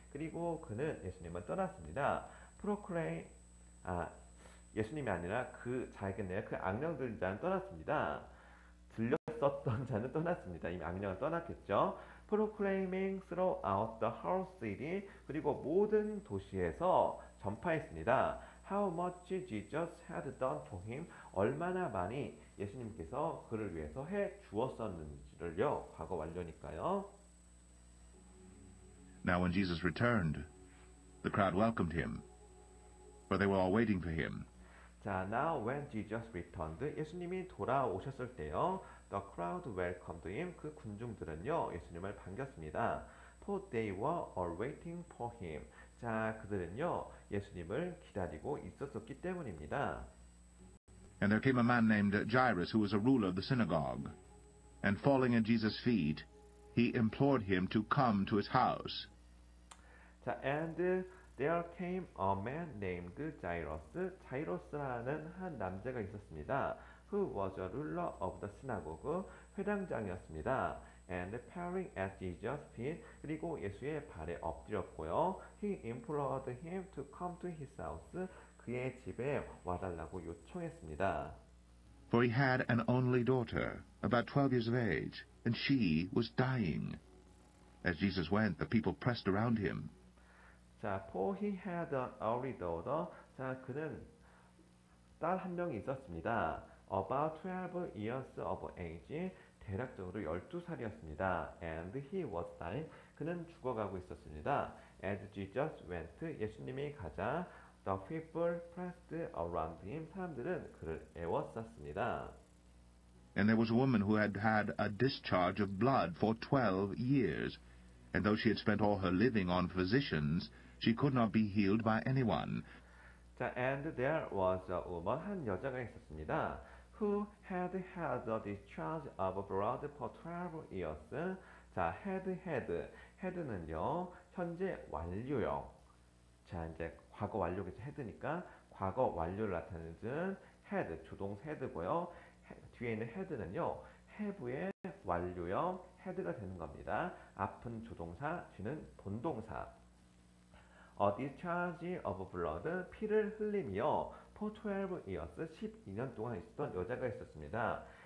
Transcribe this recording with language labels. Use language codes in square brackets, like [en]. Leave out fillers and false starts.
[ko] 그리고 그는 예수님은 떠났습니다. proclaim 예수님이 아니라 그 자겠네요. 그 악령들 자는 떠났습니다. 들렸었던 자는 떠났습니다. 이미 악령은 떠났겠죠. [en] proclaiming throughout the whole city, [ko] 그리고 모든 도시에서 전파했습니다. [en] How much Jesus had done for him, [ko] 얼마나 많이 예수님께서 그를 위해서 해 주었었는지를요. 과거 완료니까요. [en] Now when Jesus returned, the crowd welcomed him, for they were all waiting for him. 자, now when Jesus returned, [ko] 예수님이 돌아오셨을 때요, [en] the crowd welcomed him, [ko] 그 군중들은요, 예수님을 반겼습니다. [en] For they were all waiting for him. [ko] 자, 그들은요, 예수님을 기다리고 있었기 때문입니다. [en] And there came a man named Jairus, who was a ruler of the synagogue. And falling at Jesus' feet, he implored him to come to his house. 자, and there came a man named Jairus. [ko] 자이로스라는 한 남자가 있었습니다. [en] Who was a ruler of the synagogue. [ko] 회당장이었습니다. [en] And falling at Jesus' feet. [ko] 그리고 예수의 발에 엎드렸고요. [en] He implored him to come to his house. [ko] 그의 집에 와달라고 요청했습니다. [en] For he had an only daughter, about 12 years of age, and she was dying. As Jesus went, the people pressed around him. 자, for he had an only daughter. [ko] 자, 그는 딸 한 명이 있었습니다. [en] About 12 years of age. [ko] 대략적으로 12살이었습니다. [en] And he was dying. [ko] 그는 죽어가고 있었습니다. [en] As Jesus went. [ko] 예수님이 가자. [en] The people pressed around him. [ko] 사람들은 그를 애워쌌습니다. [en] And there was a woman who had had a discharge of blood for 12 years. And though she had spent all her living on physicians, she could not be healed by anyone. 자, and there was a woman, [ko] 한 여자가 있었습니다. [en] Who had had a discharge of blood for 12 years. [ko] 자, had는요, 현재 완료형. 자, 이제 과거 완료겠죠. had니까 과거 완료를 나타내는 had, 조동사 had고요. 뒤에 있는 had는요. have의 완료형 had가 되는 겁니다. 앞은 조동사, 뒤는 본동사. [en] discharge of blood, [ko] 피를 흘림이요. [en] for 12 years, [ko] 12년 동안 있었던 여자가 있었습니다.